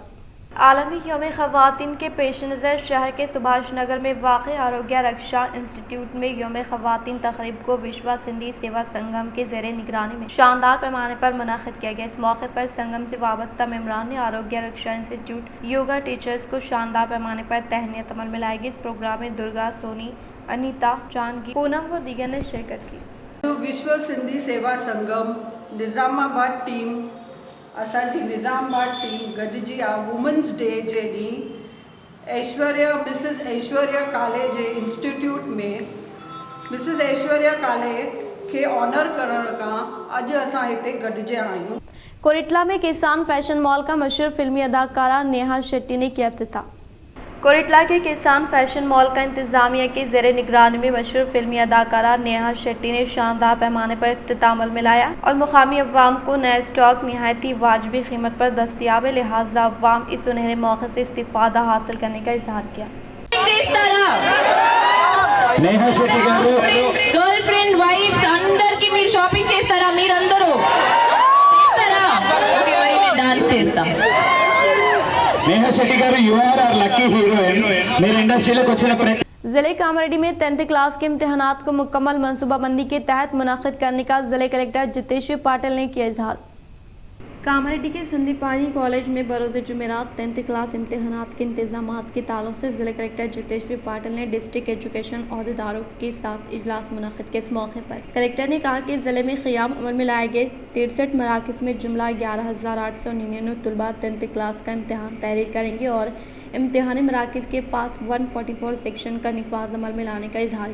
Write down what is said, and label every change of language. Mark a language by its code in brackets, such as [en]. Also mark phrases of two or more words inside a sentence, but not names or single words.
[ur] عالمی یوم خواتین کے پیش نظر شہر کے سبھاش نگر میں واقع آروگیہ رکشا انسٹیٹیوٹ میں یوم خواتین تقریب کو وشو سندھی سیوا سنگم کے زیر نگرانی میں شاندار پیمانے پر منعقد کیا گیا. اس موقع پر سنگم سے وابستہ ممبران نے آروگیہ رکشا انسٹیٹیوٹ, [en] yoga teachers [ur] کو شاندار پیمانے پر تہنیت عمل میں لائے گی. اس پروگرام میں درگا، سونی، انیتا، جانکی، پونم و دیگر نے شرکت کی. [sd] विश्व सिंधी सेवा संगम निज़ामाबाद टीम असांजी निज़ामाबाद टीम गॾिजी आहे [en] women's day [sd] जे ॾींहुं मिसिस ऐश्वर्या काले जे इंस्टीट्यूट में मिसिस ऐश्वर्या काले खे ऑनर करण खां अॼु असां हिते गॾिजिया आहियूं. [ur] کورٹلا میں کسان فیشن مال کا مشہور فلمی اداکارہ نیہا شیٹی نے کیا افتتاح. کورٹلا کے کسان فیشن مال کا انتظامیہ کی زیر نگرانی میں مشہور فلمی اداکارہ نیہا شیٹی نے شاندار پیمانے پر افتتاح عمل میں لایا اور مقامی عوام کو نیا اسٹاک نہایتی واجبی قیمت پر دستیاب ہے، لہٰذا عوام اس سنہرے موقع سے استفادہ حاصل کرنے کا اظہار کیا. [te] నేహా శెట్టి గారు [en] girl friend wifes [te] అందరికి మీరు షాపింగ్ చేస్తారా? మీరందరూ చేస్తారా? ఓకే, మరి నేను డాన్స్ చేస్తా. నేహా శెట్టి గారు [en] you are are lucky heroine. [te] మీరు ఇండస్ట్రీలోకి వచ్చిన ప్రతి [ur] ضلع کاماریڈی میں 10th کلاس کے امتحانات کو مکمل منصوبہ بندی کے تحت منعقد کرنے کا ضلع کلکٹر جتیش پاٹل نے کیا اظہار. کاماریڈی کے سندیپانی کالج میں بروز جمعرات 10th کلاس امتحانات کے انتظامات کے تعلق سے ضلع کلکٹر جتیش پاٹل نے [en] district education [ur] عہدیداروں کے ساتھ اجلاس منعقد کے اس موقع پر کلکٹر نے کہا کہ ضلع میں قیام عمل میں لائے گئے 63 مراکز میں جملہ 11,899 طلبا 10th کلاس کا امتحان تحریر کریں گے اور امتحانی مراکز کے پاس 144 سیکشن کا نفاذ عمل میں لانے کا اظہار.